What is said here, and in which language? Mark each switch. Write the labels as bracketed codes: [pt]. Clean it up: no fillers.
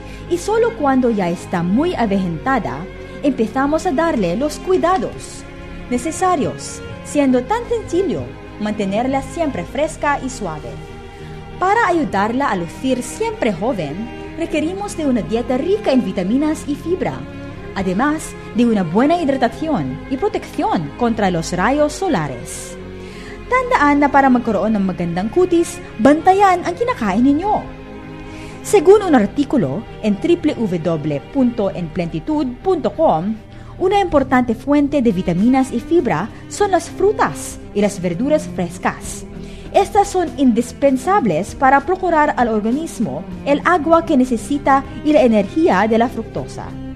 [es] Y solo cuando ya está muy avejentada, empezamos a darle los cuidados necesarios, siendo tan sencillo mantenerla siempre fresca y suave. Para ayudarla a lucir siempre joven, requerimos de una dieta rica en vitaminas y fibra, además de una buena hidratación y protección contra los rayos solares. [tl] Tandaan na para magkaroon ng magandang kutis, bantayan ang kinakain ninyo. [es] Según un artículo en www.enplenitud.com, una importante fuente de vitaminas y fibra son las frutas y las verduras frescas. Estas son indispensables para procurar al organismo el agua que necesita y la energía de la fructosa.